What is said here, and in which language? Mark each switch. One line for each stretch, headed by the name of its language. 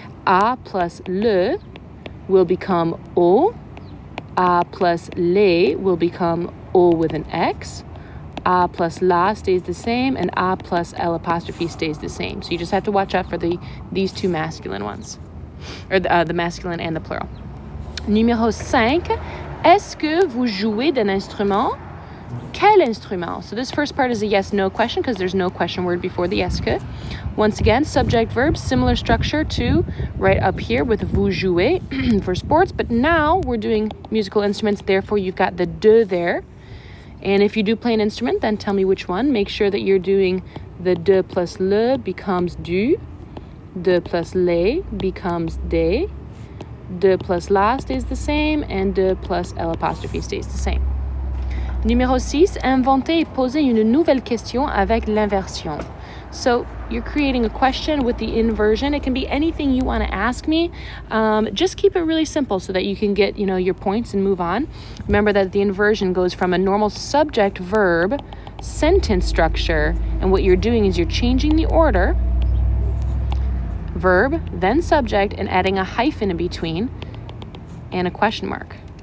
English: A plus le will become au. A plus les will become O with an X. A plus la stays the same, and A plus L apostrophe stays the same. So you just have to watch out for these 2 masculine ones, or the masculine and the plural.
French: Numéro 5, est-ce que vous jouez d'un instrument? Quel instrument?
English: So this first part is a yes-no question because there's no question word before the est-ce que. Once again, subject, verb, similar structure to right up here with
French: vous jouez
English: for sports, but now we're doing musical instruments, therefore you've got the de there. And if you do play an instrument, then tell me which one. Make sure that you're doing the de plus le becomes du, de plus les becomes des, de plus la stays the same, and de plus L apostrophe stays the same.
French: Numéro 6, inventer et poser une nouvelle question avec l'inversion.
English: So you're creating a question with the inversion. It can be anything you want to ask me. Just keep it really simple so that you can get, your points and move on. Remember that the inversion goes from a normal subject verb sentence structure, and what you're doing is you're changing the order, verb, then subject, and adding a hyphen in between and a question mark.